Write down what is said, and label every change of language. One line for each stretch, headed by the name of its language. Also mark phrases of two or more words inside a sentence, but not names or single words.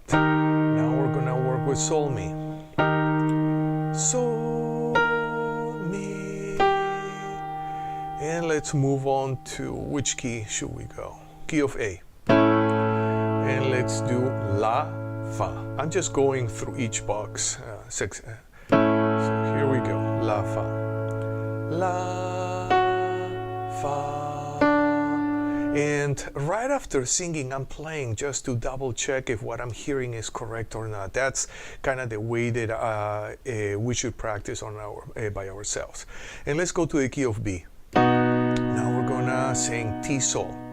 English: Now we're gonna work with Sol, Mi. Sol, Mi. And let's move on to which key should we go? Key of A. And let's do La, Fa. I'm just going through each box. So here we go. La, Fa. La, Fa. And right after singing, I'm playing just to double check if what I'm hearing is correct or not. That's kind of the way that we should practice on by ourselves. And let's go to the key of B. Now we're gonna sing T, Sol.